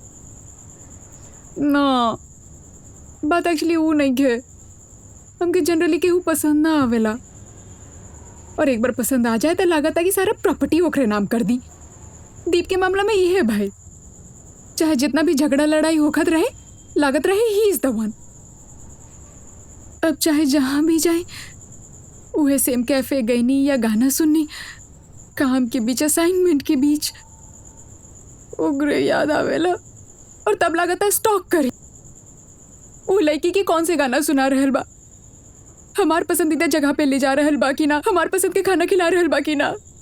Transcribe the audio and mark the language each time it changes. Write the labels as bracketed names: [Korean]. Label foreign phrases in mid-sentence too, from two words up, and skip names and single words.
[Bhojpuri] ना, बात एक्चुअली वो नहीं है, हमके जनरली केहू पसंद ना आवेला, और एक बार पसंद आ जाए तो लागत है कि सारा प्रॉपर्टी ओकरे नाम कर दी। दीप के मामला में ये है भाई, चाहे जितना भी झगड़ा लड़ाई होखत रहे, लागत रहे [English] he is the one. [Bhojpuri] अब चाहे जहाँ भी जाए, उहे [English] same cafe [Bhojpuri] गईनी या गाना सुननी, काम के बीच असाइनमेंट के बीच ओकरे याद आवेला, और तब लागत है स्टॉक करे वो लड़की के कौन से गाना सुना रहल बा, हमार पसंदीदा जगह पे ले जा रहल बा कि ना, हमार पसंद के खाना खिला रहल बा कि ना।